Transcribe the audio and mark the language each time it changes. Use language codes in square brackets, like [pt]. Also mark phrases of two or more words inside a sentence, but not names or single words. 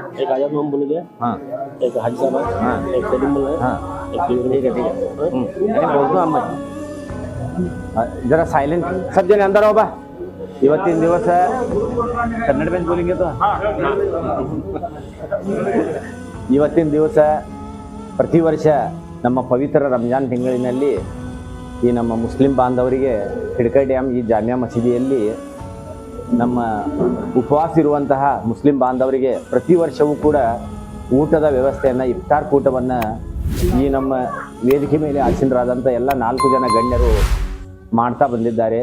[hi] एक आजाद मोहम्मद बोले गए, हाँ एक हाजी साहब है, हाँ एक सलीम बोले, हाँ एक ठीक है यानी बोल दो अम्मा जरा साइलेंट सब जने अंदर हो बा [kn] ಇವತ್ತಿನ ದಿವಸ [hi] ಕನ್ನಡ में बोलेंगे तो [kn] ಇವತ್ತಿನ ದಿವಸ ಪ್ರತಿ ವರ್ಷ ನಮ್ಮ ಪವಿತ್ರ ರಂಜಾನ್ ತಿಂಗಳಿನಲ್ಲಿ ಈ ನಮ್ಮ ಮುಸ್ಲಿಂ ಬಾಂಧವರಿಗೆ ಹಿಡ್ಕೈ ಡ್ಯಾಮ್ ಈ ಜಾಮಿಯಾ ಮಸೀದಿಯಲ್ಲಿ ನಮ್ಮ ಉಪವಾಸ ಇರುವಂತಹ ಮುಸ್ಲಿಂ ಬಾಂಧವರಿಗೆ ಪ್ರತಿ ವರ್ಷವೂ ಕೂಡ ಊಟದ ವ್ಯವಸ್ಥೆಯನ್ನು ಇಫ್ತಾರ್ ಕೂಟವನ್ನು ಈ ನಮ್ಮ ವೇದಿಕೆ ಮೇಲೆ ಆಸೀನರಾದಂಥ ಎಲ್ಲ 4 ಜನ ಗಣ್ಯರು ಮಾಡ್ತಾ ಬಂದಿದ್ದಾರೆ.